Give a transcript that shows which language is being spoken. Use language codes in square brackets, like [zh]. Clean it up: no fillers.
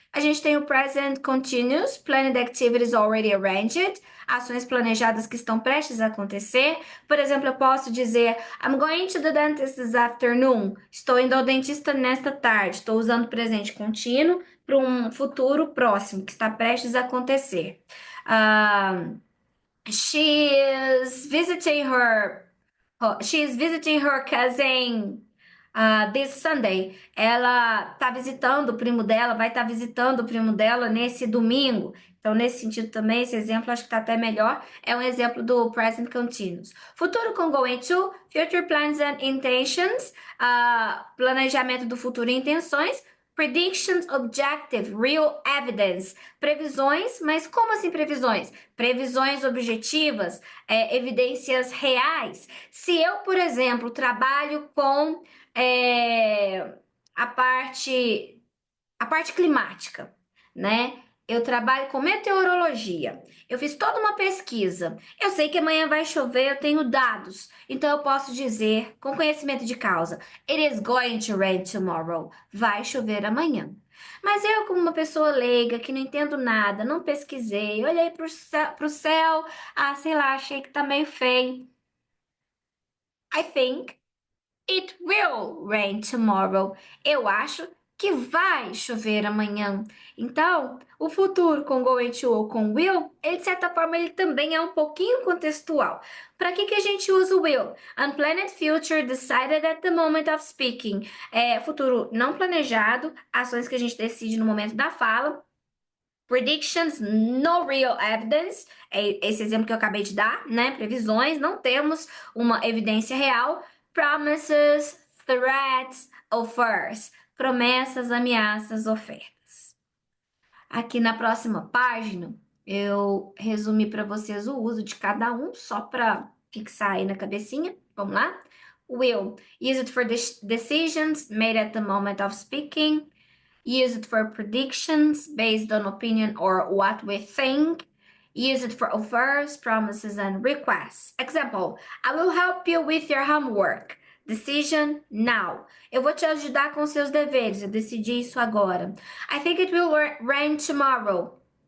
[pt] A gente tem o [en] present continuous, planned activities already arranged, [pt] ações planejadas que estão prestes a acontecer. Por exemplo, eu posso dizer [en] I'm going to the dentist this afternoon. [pt] Estou indo ao dentista nesta tarde. Estou usando presente contínuo para um futuro próximo que está prestes a acontecer. [en] Um, she is visiting her she is visiting her cousin this Sunday. [pt] Ela está visitando o primo dela, vai estar visitando o primo dela nesse domingo. Então, nesse sentido também, esse exemplo acho que está até melhor. É um exemplo do present continuous. Futuro com going to, [en] future plans and intentions, [pt] planejamento do futuro e intenções. [en] Predictions, objective, real evidence. [pt] Previsões, mas como assim previsões? Previsões objetivas, evidências reais. Se eu, por exemplo, trabalho com é, a parte a parte climática, né? Eu trabalho com meteorologia. Eu fiz toda uma pesquisa. Eu sei que amanhã vai chover, eu tenho dados. Então eu posso dizer, com conhecimento de causa, [en] It is going to rain tomorrow. [pt] Vai chover amanhã. Mas eu, como uma pessoa leiga, que não entendo nada, não pesquisei, olhei para o céu, sei lá, achei que tá meio feio. [en] I think It will rain tomorrow. [pt] Eu acho que vai chover amanhã. Então, o futuro com going to ou com will, ele, de certa forma, ele também é um pouquinho contextual. Para que a gente usa o will? [en] Unplanned future decided at the moment of speaking. [pt] É futuro não planejado, ações que a gente decide no momento da fala. [en] Predictions, no real evidence. [pt] É esse exemplo que eu acabei de dar, né? Previsões, não temos uma evidência real. [en] Promises, threats, offers. [pt] Promessas, ameaças, ofertas. Aqui na próxima página, eu resumi para vocês o uso de cada um, só para fixar aí na cabecinha. Vamos lá? Will. [en] Use it for decisions made at the moment of speaking. Use it for predictions based on opinion or what we think. Use it for offers, promises, and requests. Example: I will help you with your homework. Decision now. [pt] Eu vou te ajudar com seus deveres. Eu decidi isso agora. [en] I think it will rain tomorrow.